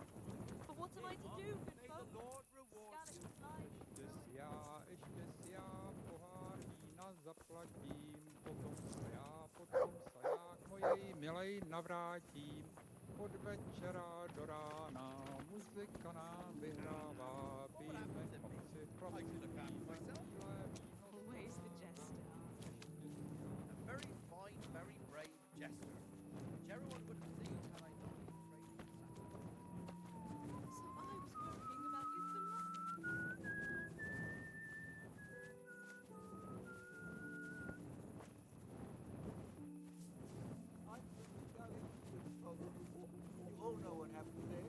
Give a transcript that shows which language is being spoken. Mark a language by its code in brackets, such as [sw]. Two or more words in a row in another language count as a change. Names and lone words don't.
[en] But what am I to do, good folk? The Lord reward you. Skalitz lies ruined. [cs] Ještě si já pohár vína zaplatím, potom se já k mojej milej navrátím. Od večera do rána muzika nám vyhrává, pijme chlapci, chlapci, pijme bílé víno. [en] Always the jester. A very fine, very brave jester, which everyone would have seen had I not been trading in So I was worrying about you for nothing. You all know what happened there.